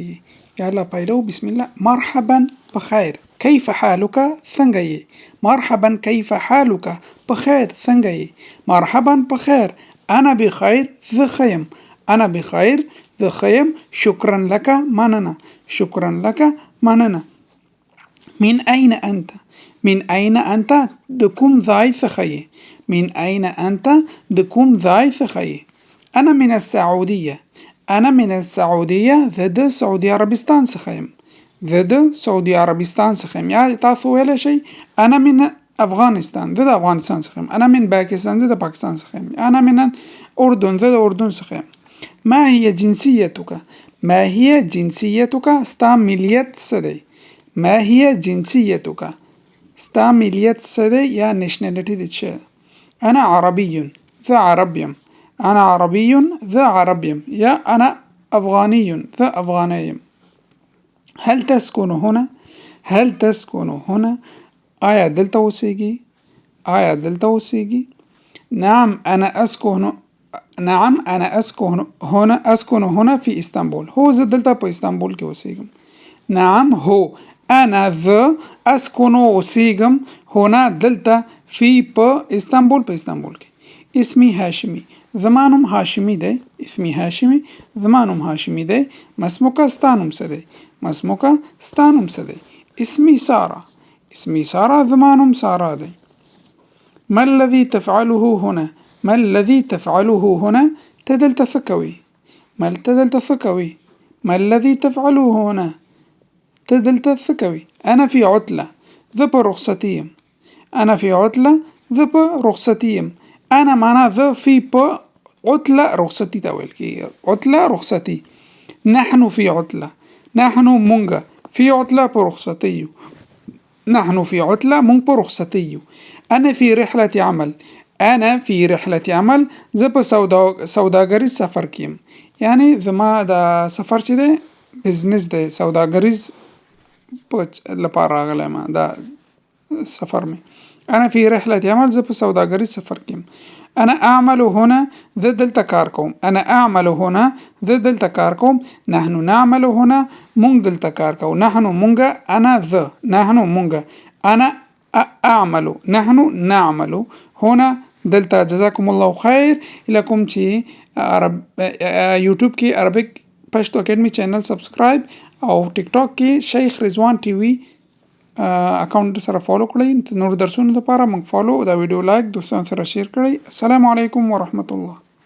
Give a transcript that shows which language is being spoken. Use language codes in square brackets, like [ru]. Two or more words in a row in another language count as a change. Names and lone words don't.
[ar] یا الله پیلو بسم الله. مرحبا بخیر. کیف حالک؟ [ps] څنګه یې؟ [ar] مرحبا کیف حالک؟ بخیر [ps] څنګه یې؟ [ar] مرحبا بخیر. انا بخیر [ps] زه ښه یم. [ar] انا بخیر [ps] زه ښه یم. [ar] شکرا لک مننه. شکرا لک مننه. من أين أنت؟ من أين أنت؟ [ps] د کوم ځای څخه یې؟ [ar] من أين أنت؟ [ps] د کوم ځای څخه یې؟ [ar] أنا من السعودية. أنا من السعودية. [ps] زه د سعودي عربستان څخه یم. زه د سعودي عربستان څخه یم. یا تاسو ویلی شئ [ar] أنا من افغانستان. [ps] زه د افغانستان څخه یم. [ar] أنا من باکستان. [ps] زه د پاکستان څخه یم. [ar] أنا من الأردن. [ps] زه د اردن څخه یم. [ar] ما هي جنسيتك؟ ما هي جنسيتك؟ [ps] ستا ملیت څه دی؟ [ar] ما هي جنسيتك؟ [ps] ستا ملیت څه دی یا نشنالټي دې څه؟ [ar] أنا عربي. [ps] زه عرب یم. [ar] أنا عربي. ذا عربي. يا أنا أفغاني. ذا أفغاني. هل تسكن هنا؟ هل تسكن هنا؟ [ps] آیا دلته اوسیږي؟ آیا دلته اوسیږي؟ [ar] نعم أنا أسكن. نعم أنا أسكن هنا. أسكن هنا في إسطنبول. [ps] هو زه دلته په استانبول کې اوسیږم. [ar] نعم هو أنا ذا أسكن اوسیږم هنا دلته في [ps] په استانبول په استانبول کې. [ar] اسمي هاشمي. [ps] زما نوم هاشمي دی. [ar] اسمي هاشمي. [ps] زما نوم هاشمي دی. مسموکه ستا نوم څه دی؟ مسموکه ستا نوم څه دی؟ [ar] اسمي سارة. اسمي سارة. [ps] زما نوم سارا دی. [ar] ما الذي تفعله هنا؟ ما الذي تفعله هنا؟ [ps] ته دلته څه کوې؟ ته دلته څه کوې؟ [ar] ما الذي تفعله هنا؟ [ps] ته دلته څه کوې؟ [ar] أنا في عطلة. [ps] زه په رخصتي یم. [ar] أنا في عطلة. [ps] زه په رخصتي یم. [ar] أنا معنا [ps] زه في په عطلة رخصتي ته ویل کېږي. [ar] عطلة رخصتي. نحن في عطلة. نحن مونږ في عطلة [ps] په رخصتي یو. [ar] نحن في عطلة [ps] مونږ په رخصتي یو. [ar] أنا في رحلة عمل. أنا في رحلة عمل. [ps] زه په سوداګریز سفر کې یم. یعنی زما د سفر چې دی بزنس دی. سوداګریز لپاره راغلی ما دا سفر می. [ar] أنا في رحلة عمل. [ps] زه په سوداګریز سفر کې یم. [ar] أنا أعمل هنا. [ps] زه دلته کار کوم. [ar] أنا أعمل هنا. [ps] زه دلته کار کوم. [ar] نحن نعمل هنا. [ps] مونږ دلته کار کوو. [ar] نحن مونږ. أنا زه. نحن مونږ. أنا أعمل. نحن نعمل هنا دلته. جزاكم الله خیر. [ps] لکم چې یوټیوب کې عربیک پښتو اکیډمي چینل سبسکرایب او ټیک ټاک کې شیخ رضوان ټي وي اکاونټ سره فالو کړئ. نور درسونو لپاره موږ فالو دا ویډیو لایک دوستانو سره شیر کړئ. [ar] السلام علیکم ورحمت الله.